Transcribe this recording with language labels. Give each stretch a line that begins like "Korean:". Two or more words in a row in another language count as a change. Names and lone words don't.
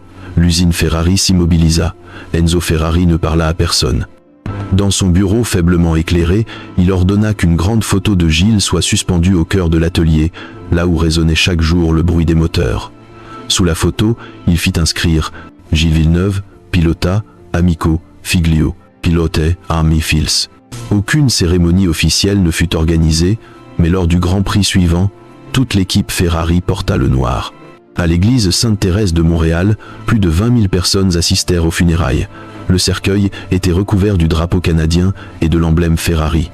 French: L'usine Ferrari s'immobilisa. Enzo Ferrari ne parla à personne. Dans son bureau faiblement éclairé, il ordonna qu'une grande photo de Gilles soit suspendue au cœur de l'atelier, là où résonnait chaque jour le bruit des moteurs. Sous la photo, il fit inscrire « Gilles Villeneuve,
Italian: pilota, amico, figlio,
French: pilote, armi fils ». Aucune cérémonie officielle ne fut organisée, mais lors du Grand Prix suivant, toute l'équipe Ferrari porta le noir. À l'église Sainte-Thérèse de Montréal, plus de 20 000 personnes assistèrent aux funérailles. Le cercueil était recouvert du drapeau canadien et de l'emblème Ferrari.